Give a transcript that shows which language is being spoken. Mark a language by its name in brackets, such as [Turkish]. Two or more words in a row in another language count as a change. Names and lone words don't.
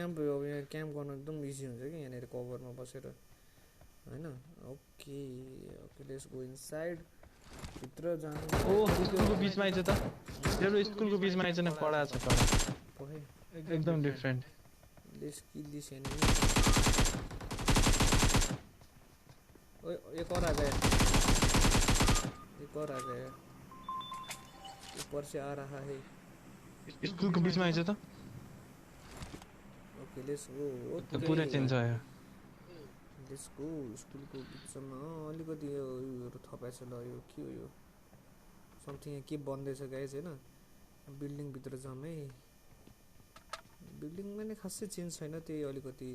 [Nepali] क्याम्प अब यहाँ क्याम्प गर्न एकदम इजी हुन्छ कि यहाँनिर कभरमा बसेर होइन [English] okay okay let's go inside [Nepali] भित्र जानु ओह स्कुलको बिचमा आइज त मेरो स्कुलको बिचमा आइज न कडा छ कडा पहे एकदम डिफरेन्ट [English] let's kill this enemy [Hindi] ओए एक और आ गया ऊपर से आ रहा है [Nepali] स्कुलको बिचमा आइज त [English] okay let's go [Nepali] त पुरा चेन्ज भयो [English] let's go [Nepali] स्कुलको बिचमा अलिकति योहरू थपाएको छ ल यो के हो यो समथिङ यहाँ के बन्दैछ गाइज होइन बिल्डिङभित्र जाउँ है बिल्डिङमा नै खासै चेन्ज छैन त्यही अलिकति